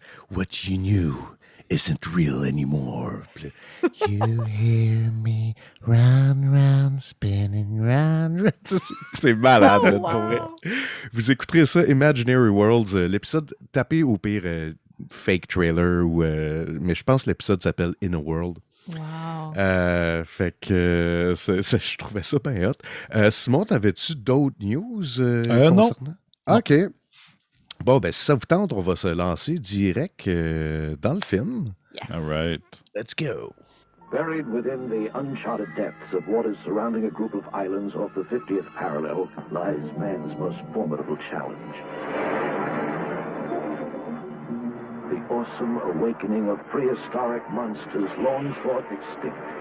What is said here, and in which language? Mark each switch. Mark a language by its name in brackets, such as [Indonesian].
[English] What you knew isn't real anymore. You hear me round, round, spinning round. [French] C'est malade, pour vrai. Vous écouterez ça, Imaginary Worlds, l'épisode, tapez au pire fake trailer, mais je pense que l'épisode s'appelle In a World. [English] Wow. [French] Fait que je trouvais ça bien hot. Simon, t'avais-tu d'autres news concernant? Non. OK. Bon, ben si ça vous tente, on va se lancer direct dans le film. [English] Yes. All right. Let's go. Buried within the uncharted depths of waters surrounding a group of islands off the 50th parallel lies man's most formidable challenge. The awesome awakening of prehistoric monsters long thought extinct.